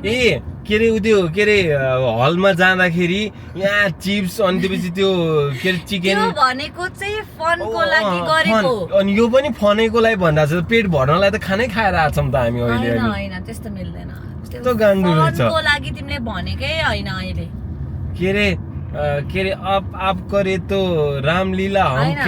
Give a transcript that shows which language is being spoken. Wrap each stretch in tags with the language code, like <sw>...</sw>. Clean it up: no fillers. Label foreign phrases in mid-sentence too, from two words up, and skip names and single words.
<ne>ए के अरे त्यो के अरे हलमा जाँदाखेरि यहाँ चिप्स अनि त्यसपछि त्यो के अरे चिकन त्यो भनेको चाहिँ फनको लागि गरेको अनि यो पनि फनैको लागि भन्दा छ पेट भर्नलाई त खानै खाएर आछौँ त हामी अहिले हैन अनि हैन त्यस्तो मिल्दैन त्यस्तो गान्डु रहेछ फनको लागि तिमीले भनेकै हैन अहिले के अरे</ne> <hi>आप करे तो रामलीला हम</hi> <ne>हैन।</ne>